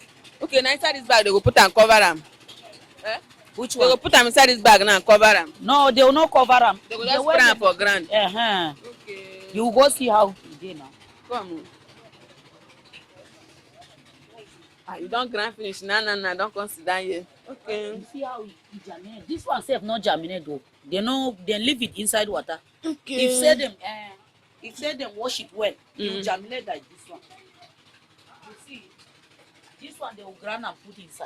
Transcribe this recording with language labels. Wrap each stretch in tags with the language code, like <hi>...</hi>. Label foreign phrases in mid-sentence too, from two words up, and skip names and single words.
<pcm>Okay, now inside this bag they go put and cover am. Which they one? They go put am inside this bag now and cover am. No, they will not cover am. They go just spray am for ground. Okay. You will go see how it dey now. Come. You don't grind finish. Nah. Don't consider here. Okay. You see how it germinate. This one self not germinate though. They leave it inside water. Okay. If say them wash it well, it will germinate like this one. You see, this one they will grind and put inside.</pcm>